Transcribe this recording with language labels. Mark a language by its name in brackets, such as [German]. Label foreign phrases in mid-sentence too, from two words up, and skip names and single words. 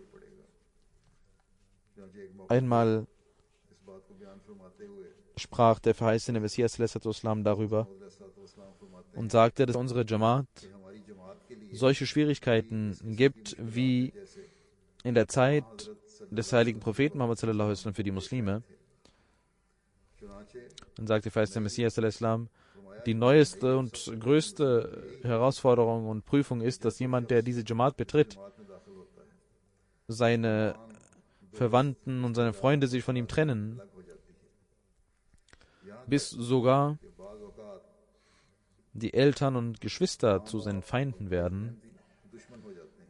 [German] Einmal sprach der verheißene Messias Islam darüber und sagte, dass unsere Jamaat solche Schwierigkeiten gibt wie in der Zeit des heiligen Propheten Muhammad [Arabic] sallallahu alaihi wasallam [German] für die Muslime. Dann sagte der verheißene Messias Islam, die neueste und größte Herausforderung und Prüfung ist, dass jemand, der diese Jamaat betritt, seine Verwandten und seine Freunde sich von ihm trennen, bis sogar die Eltern und Geschwister zu seinen Feinden werden.